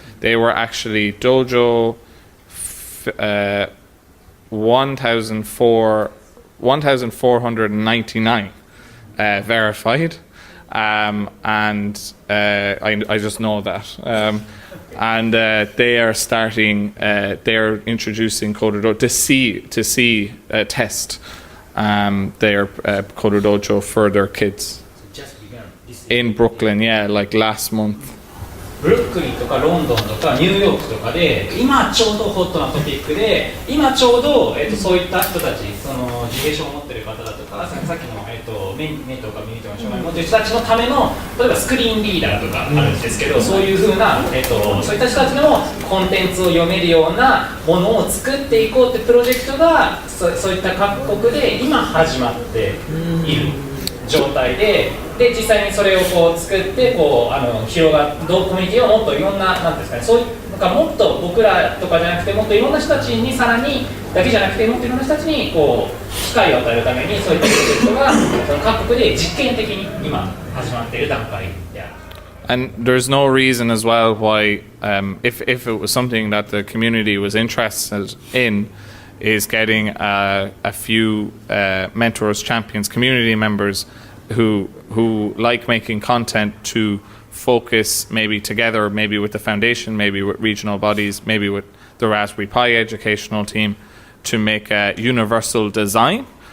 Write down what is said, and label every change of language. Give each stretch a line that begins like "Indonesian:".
English: They were actually Dojo 1,499 verified, and I just know that. And they are starting. They are introducing CoderDojo to see test their CoderDojo for their kids in Brooklyn. Yeah, like last month.
Japanese: ブルックリンとかロンドンとかニューヨークとかで今ちょうどホットなトピックで今ちょうど、そういった人たちその自閉症を持っている方だとかさっきの、目とか耳とか障害を持っている人たちのための例えばスクリーンリーダーとかあるんですけど、そういう風な、そういった人たちのコンテンツを読めるようなものを作っていこうってプロジェクトがそういった各国で今始まっている状態で実際にそれをこう作ってこう広がコミュニティをもっといろんななんですかね、そういうなんかもっと僕らとかじゃなくてもっといろんな人たちにさらにだけじゃなくてもっといろんな人たちにこう機会を与えるためにそういったプロジェクトがその各国で実験的に今始まっている段階である。
English: And there's no reason as well why, if it was something that the community was interested in, is getting a few mentors, champions, community members who like making content to focus maybe together, maybe with the foundation, maybe with regional bodies, maybe with the Raspberry Pi educational team, to make a universal design